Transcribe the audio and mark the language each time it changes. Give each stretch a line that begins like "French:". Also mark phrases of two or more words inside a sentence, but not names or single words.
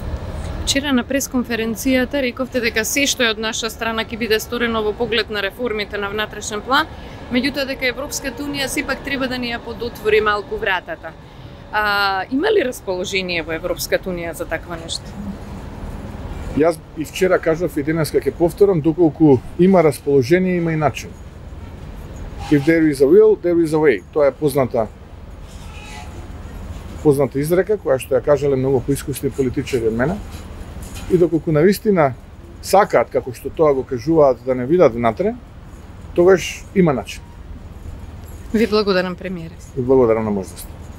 Macedonian: Вчера на пресконференцијата рековте дека се што е од наша страна ќе биде сторено во поглед на реформите на внатрешен план, меѓутоа дека Европската унија сепак треба да ни ја подотвори малку вратата. Има ли расположение во Европската унија за таква нешто? Јас и вчера кажав и денес ќе повторам, доколку има расположение, има и начин.
English: If there is a will, there is a way.
Macedonian: Тоа е позната изрека која што ја кажале многу поискусни политичари од мене. И доколку навистина сакаат, како што тоа го кажуваат, да не видат внатре, тогаш има начин. Ви благодарам, премиере. И благодарам на можноста.